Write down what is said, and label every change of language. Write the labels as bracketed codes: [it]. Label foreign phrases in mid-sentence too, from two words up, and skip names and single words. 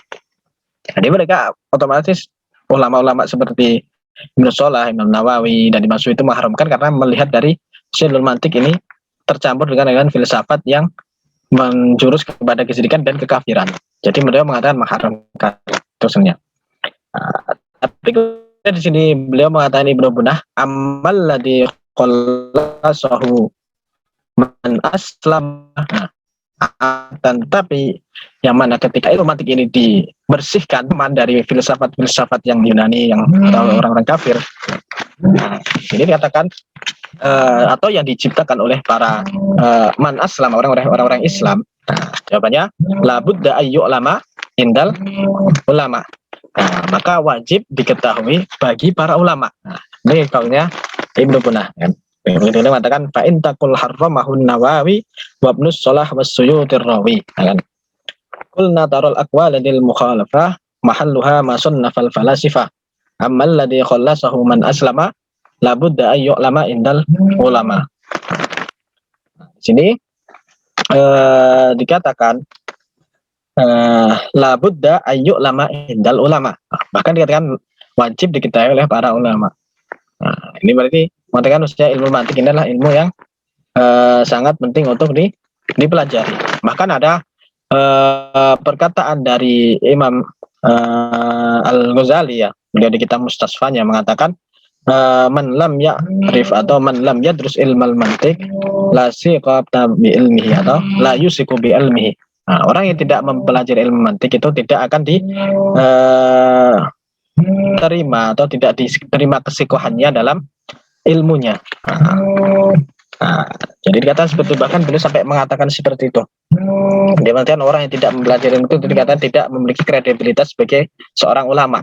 [id] Jadi mereka otomatis ulama-ulama seperti Ibnu Shalah, Imam Nawawi, dan Imam Suyuti itu mengharamkan karena melihat dari ilmu mantik ini tercampur dengan filsafat yang menjurus kepada kesyirikan dan kekafiran. Jadi mereka mengatakan mengharamkan terusnya. Tapi di sini beliau mengatakan Ibnu Bunah, [ar] أما الذي خلصه من أسلم. [id] Tapi yang mana ketika ilmu mantik ini dibersihkan dari filsafat-filsafat yang Yunani yang atau orang-orang kafir, ini dikatakan atau yang diciptakan oleh para [ar] من أسلم, [id] orang-orang Islam. Jawabannya [ar] لا بد أي علما عند العلماء. [id] Maka wajib diketahui bagi para ulama. Ini kaulnya Ibnu Bunah kan. Beliau mengatakan [ar] فإن تقل حرمه النووي وابن الصلاح والسيوطي الراوي. Kan. قلنا تعارض الأقوال للمخالفة محلها ما صنفه الفلاسفة. أما الذي خلصه من أسلما لا بد أن يعلم عند العلماء. [id] Di sini dikatakan [ar] لا بد أن يعلم عند العلماء. [id] Bahkan dikatakan wajib diketahui oleh para ulama. Nah, ini berarti mengatakan usia ilmu mantik ini adalah ilmu yang sangat penting untuk dipelajari. Bahkan ada perkataan dari Imam Al-Ghazali ya, beliau di kitab Mustasfanya mengatakan [ar] من لم يعرف [id] atau [ar] من لم يدرس علم المنطق لا ثقة بعلمه [id] atau [ar] لا يوثق بعلمه. [id] Nah, orang yang tidak mempelajari ilmu mantik itu tidak akan diterima atau tidak diterima kesikohannya dalam ilmunya. Nah, jadi dikatakan seperti bahkan beliau sampai mengatakan seperti itu. Dia mengatakan orang yang tidak mempelajari itu dikatakan tidak memiliki kredibilitas sebagai seorang ulama.